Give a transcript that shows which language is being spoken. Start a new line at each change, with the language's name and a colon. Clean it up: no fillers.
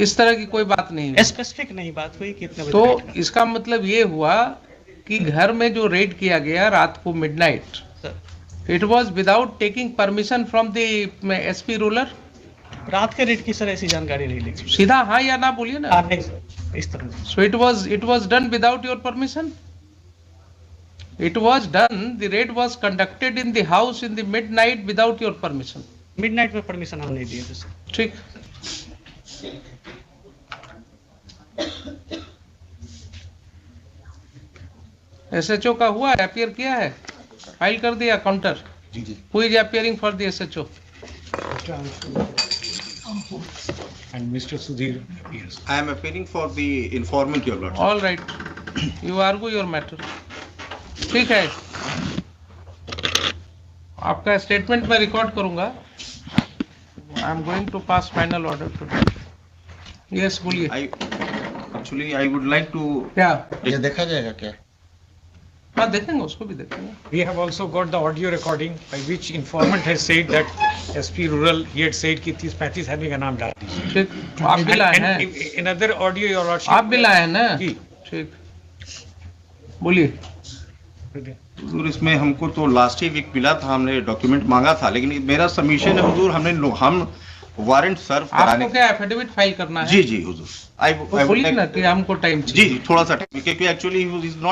Hindi: इस तरह की कोई बात नहीं हुई। स्पेसिफिक नहीं बात हुई कि इतने बजे तो रेड करना। इसका मतलब ये हुआ कि घर में जो रेड किया गया रात को midnight,
English: Sir it was without taking permission from the SP rural.
Hindi: रात के रेड की सर ऐसी जानकारी नहीं लेगी। सीधा हाँ या ना बोलिए ना। नहीं सर, इस तरह नहीं।
English: So it was done without your permission. It was done. The raid was conducted in the house in the midnight without your permission.
Hindi: Midnight में परमिशन हम नहीं दिए थे सर। ठीक। एसएचओ का हुआ है, अपियर किया है, फाइल कर दिया counter. Ji ji.
English: Who is appearing for the SHO? And Mr. Sudhir appears. I am appearing for the informant, your lordship. All right. You argue your matter.
Hindi: ठीक है, आपका स्टेटमेंट मैं रिकॉर्ड करूंगा।
English: I am going to pass final order today.
Hindi: Yes बोलिए।
English: Actually, I would like to.
Hindi: क्या? ये देखा जाएगा क्या? हाँ देखेंगे, उसको भी देखेंगे।
English: We have also got the audio recording by which informant has said that SP Rural, he had said कि 30-35 having a
Hindi: नाम डाल दीजिए। ठीक, आप भी लाए हैं?
English: And another audio, your lordship.
Hindi: आप भी लाए हैं ना? जी। ठीक, बोलिए। हुजूर इसमें हमको तो लास्ट ही वीक मिला था, हमने डॉक्यूमेंट मांगा था, लेकिन मेरा सबमिशन है हुजूर, हम वारंट सर्व कराने। आपको क्या एफिडेविट फाइल करना है? जी जी हुजूर। तो बोलिए ना कि हमको टाइम जी जी, थोड़ा सा टाइम, क्योंकि एक्चुअली
English: he is not